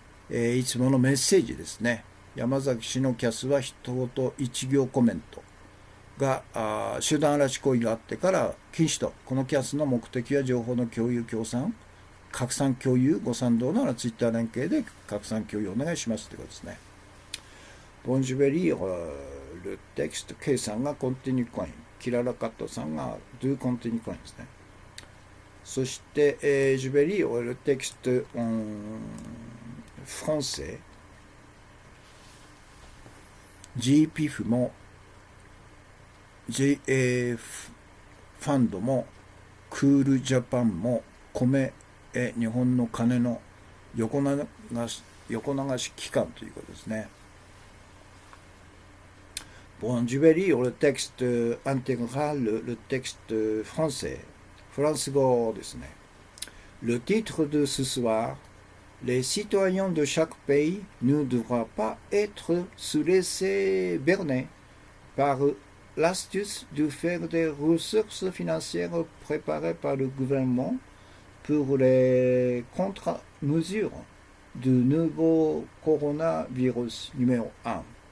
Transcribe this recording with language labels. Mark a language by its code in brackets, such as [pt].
[ja] いつものメッセージですね。山崎氏のキャスは一言一行コメントが集団嵐行為があってから禁止と。このキャスの目的は情報の共有協賛拡散共有ご賛同ならツイッター連携で拡散共有お願いしますということですね。 [fr] Bon, je vais lire le texte. [ja] K さんがコンティニューコイン、キララカットさんが2コンティニューコインですね。そして、 [fr] je vais lire le texte en français。 [ja] GPF も JA ファンドもクールジャパンも米日本の金の横流し機関ということですね。 [fr] Bon, je vais lire le texte intégral, le texte français. [ja] フランス語ですね。 [fr] Le titre de ce soir, les citoyens de chaque pays ne doivent pas être se laisser berner par l'astuce de faire des ressources financières préparées par le gouvernement pour les contre-mesures du nouveau coronavirus numéro 1.